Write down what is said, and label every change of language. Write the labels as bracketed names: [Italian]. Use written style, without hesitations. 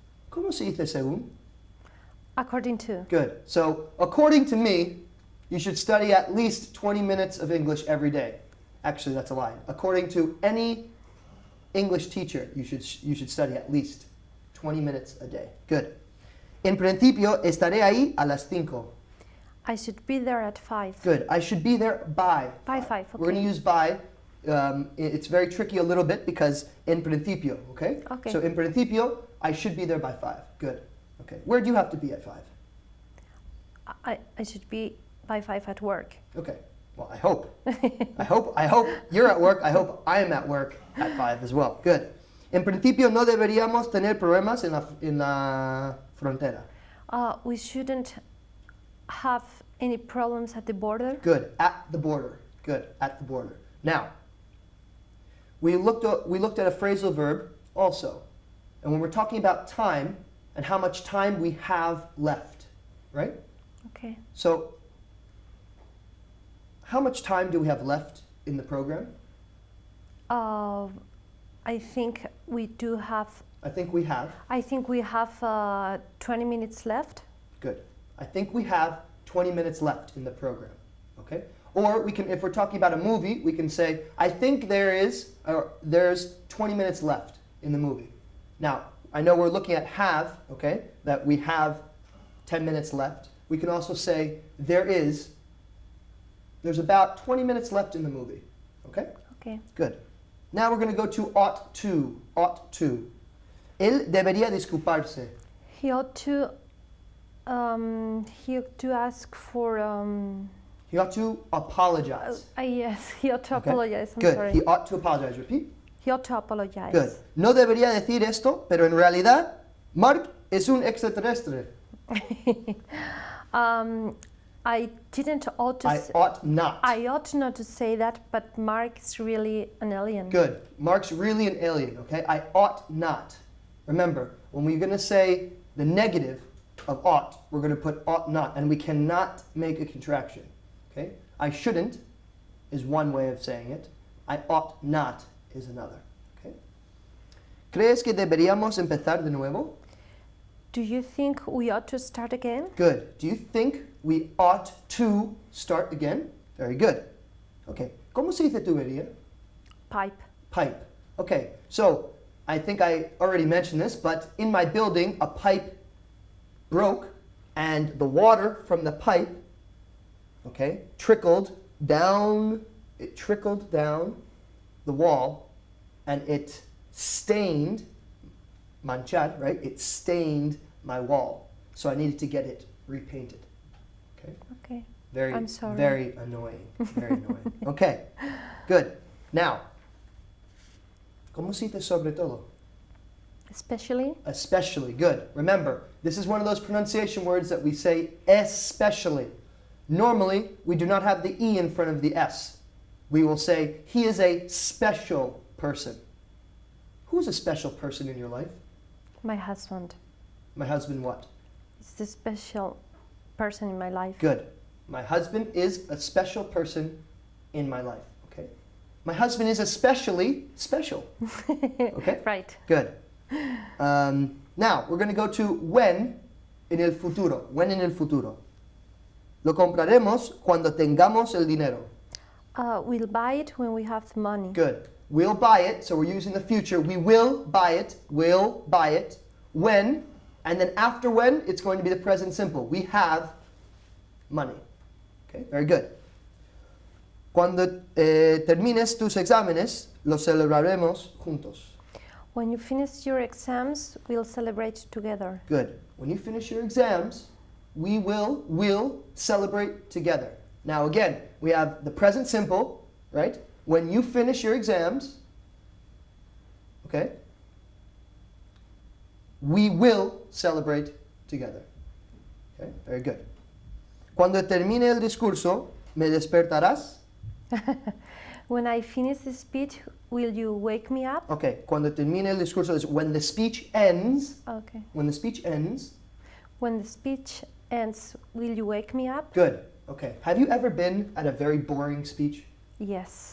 [Spanish] ¿Cómo se dice según? [English] According to. Good. So, according to me, you should study at least 20 minutes of English every day. Actually, that's a lie. According to any English teacher, you should study at least 20 minutes a day. Good. [Spanish] En principio, estaré ahí a las 5. [English] I should be there at 5. Good. I should be there by 5. By 5, okay. We're going to use by. It's very tricky a little bit because [Spanish] en principio, [English] okay? Okay. So [Spanish] en principio, [English] I should be there by 5. Good. Okay. Where do you have to be at 5? I should be by 5 at work. Okay. Well, I hope. I hope you're at work. I hope I am at work at 5 as well. Good. [Spanish] En principio no deberíamos tener problemas en la frontera. [English] We shouldn't have any problems at the border. Good. At the border. Good. At the border. Now, we looked at a phrasal verb also. And when we're talking about time and how much time we have left, right? Okay. So, how much time do we have left in the program? I think we do have. I think we have. I think we have 20 minutes left. Good. I think we have 20 minutes left in the program. Okay? Or we can, if we're talking about a movie, we can say, I think there's 20 minutes left in the movie. Now, I know we're looking at have, okay, that we have 10 minutes left. We can also say there's about 20 minutes left in the movie. Okay? Okay. Good. Now we're going to go to ought to. Ought to. [Spanish] Él debería disculparse. [English] He ought to ask for He ought to apologize. Yes, he ought to Okay. apologize. I'm Good. sorry. He ought to apologize. Repeat. He ought to apologize. Good. [Spanish] No debería decir esto, pero en realidad, Mark es un extraterrestre. [English] I didn't ought to. I ought not. I ought not to say that, but Mark is really an alien. Good. Mark's really an alien, okay? I ought not. Remember, when we're going to say the negative of ought, we're going to put ought not, and we cannot make a contraction, okay? I shouldn't is one way of saying it. I ought not is another, okay? [Spanish] ¿Crees que deberíamos empezar de nuevo? [English] Do you think we ought to start again? Good. Do you think we ought to start again? Very good. Okay. [Spanish] ¿Cómo se dice tubería? [English] Pipe. Pipe. Okay. So I think I already mentioned this, but in my building, a pipe broke, and the water from the pipe, okay, trickled down. It trickled down the wall, and it stained. Manchar, right? It stained my wall. So I needed to get it repainted. Okay? Okay. Very, I'm sorry. very annoying. Very annoying. Okay, good. [Spanish] Now, ¿cómo se dice sobre todo? [English] Especially. Especially, good. Remember, this is one of those pronunciation words that we say especially. Normally, we do not have the E in front of the S. We will say, he is a special person. Who is a special person in your life? My husband. My husband what? Is the special person in my life. Good. My husband is a special person in my life. Okay. My husband is especially special. Okay. Right. Good. Now we're going to go to when [Spanish] en el futuro. [English] When en el futuro. [Spanish] Lo compraremos cuando tengamos el dinero. [English] We'll buy it when we have the money. Good. We'll buy it, so we're using the future. We will buy it. We'll buy it. When, and then after when, it's going to be the present simple. We have money. Okay, very good. [Spanish] Cuando termines tus exámenes, los celebraremos juntos. [English] When you finish your exams, we'll celebrate together. Good. When you finish your exams, we will celebrate together. Now again, we have the present simple, right? When you finish your exams, okay, we will celebrate together. Okay, very good. [Spanish] Cuando termine el discurso, ¿me despertarás? [English] When I finish the speech, will you wake me up? Okay, [Spanish] cuando termine el discurso [English] is when the speech ends. Okay. When the speech ends. When the speech ends, will you wake me up? Good. Okay. Have you ever been at a very boring speech? Yes.